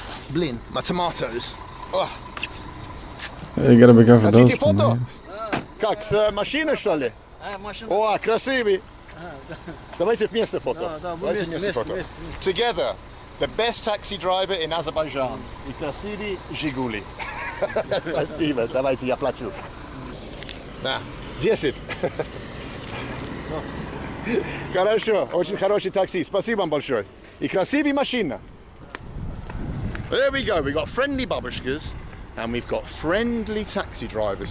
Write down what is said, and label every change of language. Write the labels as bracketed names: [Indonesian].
[Russian] Блин, [English] my tomatoes. You gotta be careful those [Russian] Хотите фото? [English] tomatoes. [Russian] Как, с машины, что ли? Машина. О, красивый. Давайте вместе фото. Да, Давайте вместе, фото. вместе. [English] Together, the best taxi driver in Azerbaijan. [Russian] И красивый Жигули. Спасибо, давайте я плачу. На, 10. Хорошо, очень хороший такси. Спасибо вам большое. И красивая машина. [English] There we go. We've got friendly babushkas and we've got friendly taxi drivers.